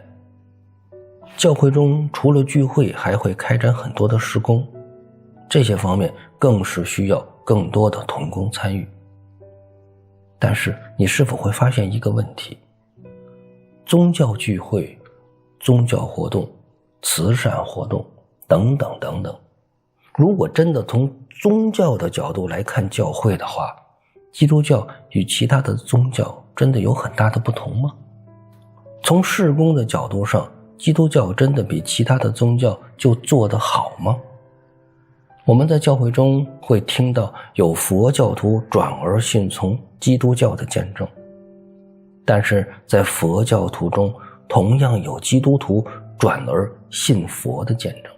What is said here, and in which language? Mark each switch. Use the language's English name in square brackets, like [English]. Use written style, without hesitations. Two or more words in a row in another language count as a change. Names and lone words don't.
[Chinese] 教會中除了聚會，還會開展很多的事工，這些方面更是需要更多的同工參與。但是你是否會發現一個問題？宗教聚會、宗教活動、慈善活動等等等等，如果真的從宗教的角度來看教會的话，基督教與其他的宗教真的有很大的不同嗎？從事工的角度上，基督教真的比其他的宗教就做得好嗎？我們在教會中会聽到有佛教徒轉而信從基督教的見證，但是在佛教徒中同樣有基督徒轉而信佛的見證。